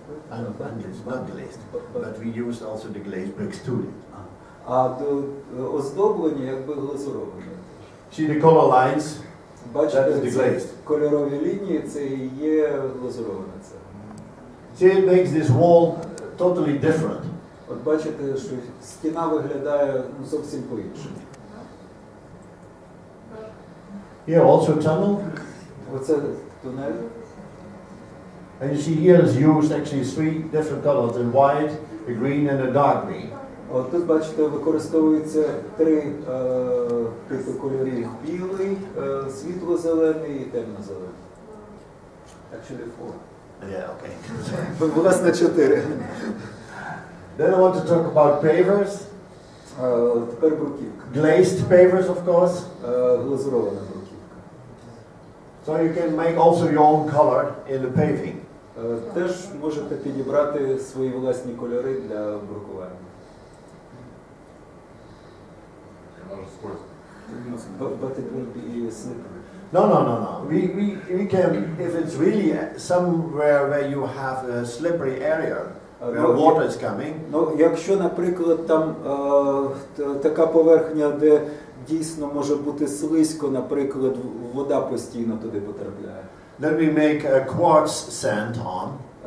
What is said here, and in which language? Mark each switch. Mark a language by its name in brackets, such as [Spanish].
[English] unglazed, but we used also the glazed bricks too. [Ukrainian] А оздоблені якби глазуровані. [English] See the color lines? [Ukrainian] Бачите, ці кольорові лінії, це і є глазурована цегла. [English] See, it makes this wall totally different. [Ukrainian] От бачите, що стіна виглядає зовсім по-іншому. [English] Here also tunnel. [Ukrainian] Оце тунель. [English] And you see here is used actually 3 different colors, the white, the green and the dark green. [Ukrainian] От тут бачите, використовуються 3 типи кольорів: білий, світло-зелений і темно-зелений. [English] Actually 4. Yeah, okay. [Ukrainian] Власне 4. [English] Then I want to talk about pavers. [Ukrainian] Тепер бруківка. [English] Glazed pavers, of course. [Ukrainian] Глазурована бруківка. [English] So you can make also your own color in the paving. [Ukrainian] Теж можете підібрати свої власні кольори для брукування. [English] But it will be slippery. No. We can, if it's really somewhere where you have a slippery area, where water is coming. [Ukrainian] Якщо, наприклад, там така поверхня, де дійсно може бути слизько, наприклад, вода постійно туди потрапляє. [English] Then we make a quartz sand on.